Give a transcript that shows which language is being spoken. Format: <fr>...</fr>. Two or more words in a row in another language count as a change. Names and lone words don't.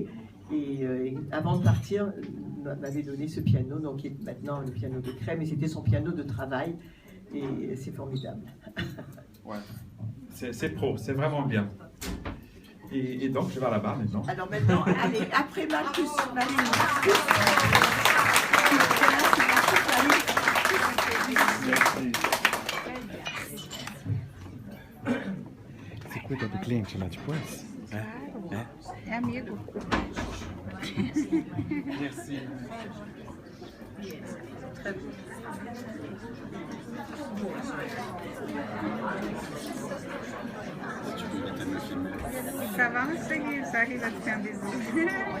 <fr>Et avant de partir, m'avait donné ce piano, donc qui est maintenant le piano de Crème, et c'était son piano de travail. Et c'est formidable. Ouais, c'est pro, c'est vraiment bien. Et donc, je vais là-bas maintenant. Alors maintenant, allez, après Marcus,</fr> <pt>Você cuida do cliente lá depois? É amigo.</pt> <fr>Merci. Ça va, monsieur, ça arrive à te faire des bisous.</fr>